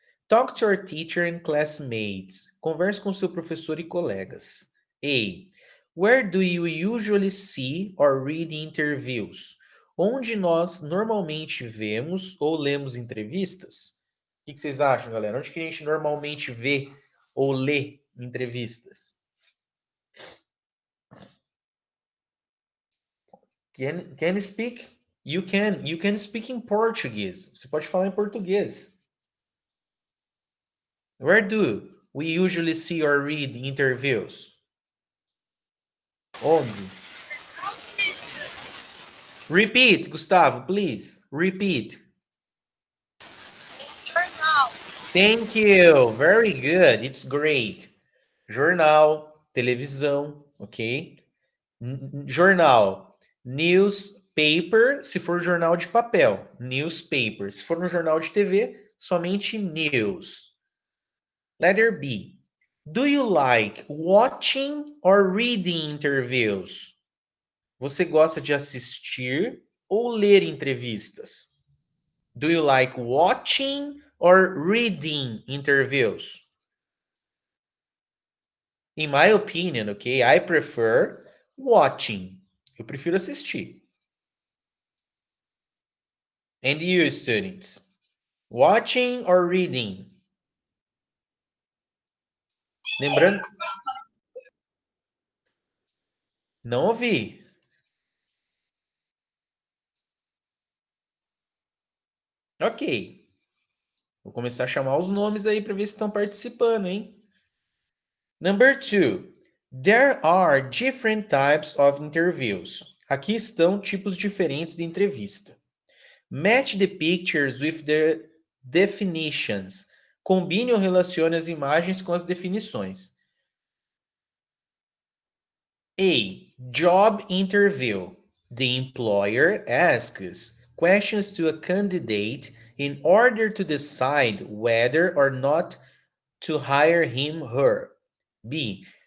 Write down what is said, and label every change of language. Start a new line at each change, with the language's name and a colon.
English: Talk to your teacher and classmates.
Portuguese: Converse com seu professor e colegas.
English: A. Where do you usually see or read interviews?
Portuguese: Onde nós normalmente vemos ou lemos entrevistas? O que vocês acham, galera? Onde que a gente normalmente vê ou lê entrevistas?
English: Can you speak? You can speak in Portuguese.
Portuguese: Você pode falar em português.
English: Where do we usually see or read interviews?
Portuguese: Onde?
English: Repeat, Gustavo, please. Repeat.
Portuguese: Jornal.
English: Thank you. Very good. It's great.
Portuguese: Jornal, televisão, ok? Jornal. Newspaper, se for jornal de papel. Newspaper. Se for no jornal de TV, somente news.
English: Letter B. Do you like watching or reading interviews?
Portuguese: Você gosta de assistir ou ler entrevistas?
English: Do you like watching or reading interviews? In my opinion, okay, I prefer watching.
Portuguese: Eu prefiro assistir.
English: And you, students? Watching or reading?
Portuguese: Lembrando... Não ouvi. Ok. Vou começar a chamar os nomes aí para ver se estão participando, hein?
English: Number 2. There are different types of interviews.
Portuguese: Aqui estão tipos diferentes de entrevista.
English: Match the pictures with the definitions.
Portuguese: Combine ou relacione as imagens com as definições.
English: A. Job interview. The employer asks questions to a candidate in order to decide whether or not to hire him or her. B.